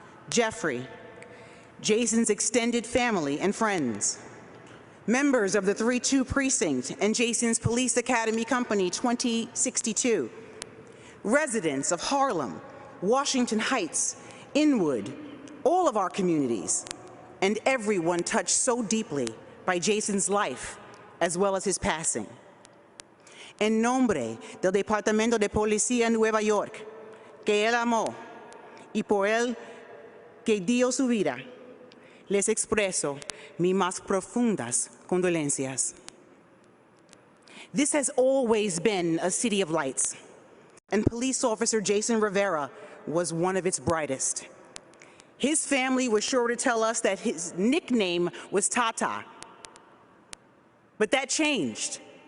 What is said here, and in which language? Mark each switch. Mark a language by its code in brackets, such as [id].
[en] Jeffrey, Jason's extended family and friends, members of the 3-2 Precinct and Jason's Police Academy Company 2062, residents of Harlem, Washington Heights, Inwood, all of our communities, and everyone touched so deeply by Jason's life as well as his passing. [es] En nombre del Departamento de Policía en Nueva York, que él amó y por él que dio su vida, les expreso mis más profundas condolencias. [en] This has always been a city of lights, and police officer Jason Rivera was one of its brightest. His family was sure to tell us that his nickname was Tata, but that changed.